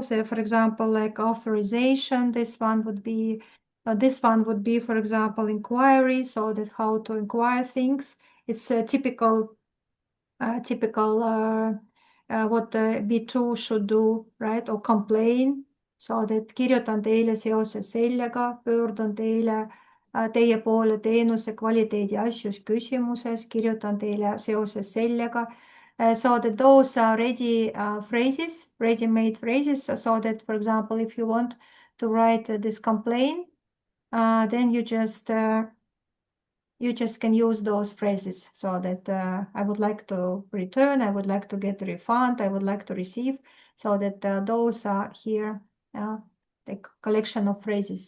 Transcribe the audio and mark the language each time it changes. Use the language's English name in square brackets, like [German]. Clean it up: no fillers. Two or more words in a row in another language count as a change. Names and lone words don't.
[English] So for example, like authorization, this one would be, for example, inquiry, so that how to inquire things. It's a typical what B2 should do, right? Or complain. So that [Estonian] kirjutan teile seoses sellega, pöördun teie poole teenuse kvaliteedi asjus küsimuses, kirjutan teile seoses sellega. [English] So that those are ready phrases, ready-made phrases, so that, for example, if you want to write this complaint, then you just can use those phrases, so that I would like to return, I would like to get a refund, I would like to receive, so that those are here, the collection of phrases.